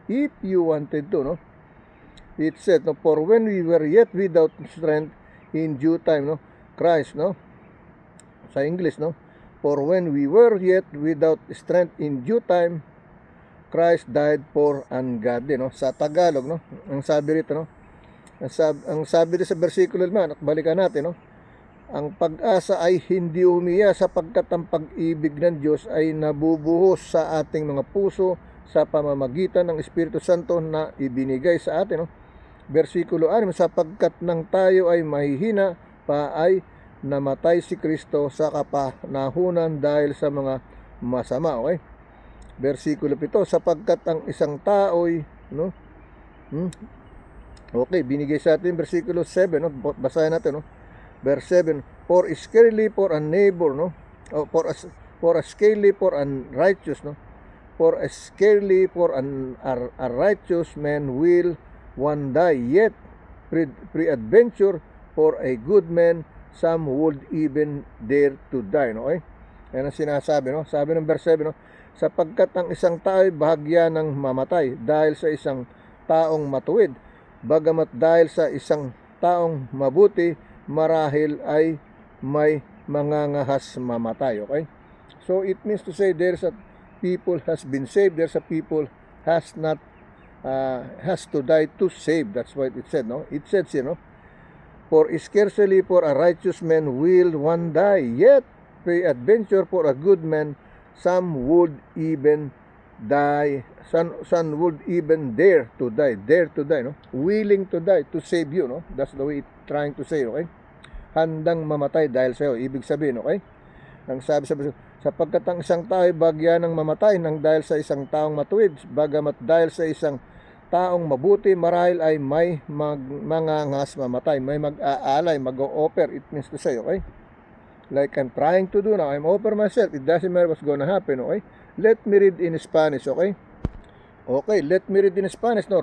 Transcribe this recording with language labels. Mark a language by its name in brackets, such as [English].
[English] If you wanted to, no? It said, no, for when we were yet without strength, in due time, no, Christ, no, sa English, no, for when we were yet without strength, in due time, Christ died for ungodly, no. [Filipino] Sa Tagalog, no, ang sabi rito, no, ang sabi dito sa versikulo 5, balikan natin, no, ang pag-asa ay hindi umiya sapagkat ang pag-ibig ng Diyos ay nabubuhos sa ating mga puso sa pamamagitan ng Espiritu Santo na ibinigay sa atin, no. Versikulo 6, sapagkat nang tayo ay mahihina pa ay namatay si Kristo sa kapanahunan dahil sa mga masama, okay? Versikulo 7, sapagkat ang isang tao'y, no? Okay, binigay sa atin versikulo 7, no? Basahin natin, no? [English] Verse 7, for scarcely for a neighbor, no? O for a scarcely for unrighteous, no? For scarcely for a righteous man will one die, yet pre-adventure for a good man, some would even dare to die, no? Okay? [Filipino] Yan ang sinasabi, no? Sabi ng verse 7, no? Sapagkat ang isang tao ay bahagya ng mamatay dahil sa isang taong matuwid, bagamat dahil sa isang taong mabuti, marahil ay may mangangahas mamatay, okay? [English] So it means to say there's a people has been saved, there's a people has not has to die to save. That's what it said, no? It says, you know, for scarcely for a righteous man will one die, yet peradventure for a good man some would even die, some would even dare to die, no? Willing to die to save you, no? That's the way it's trying to say, okay? [Filipino] Handang mamatay dahil sa iyo, ibig sabihin, okay? Ang sabi sapagkat ang isang tao ay bagya ng mamatay nang dahil sa isang taong matuwid, bagamat dahil sa isang taong mabuti, marahil ay may mangangas mamatay, may mag-aalay, mag-o-offer. [English] It means to say, okay? Like I'm trying to do now, I'm offer myself. It doesn't matter what's gonna happen, okay? Let me read in Spanish, okay? Okay, let me read in Spanish, no?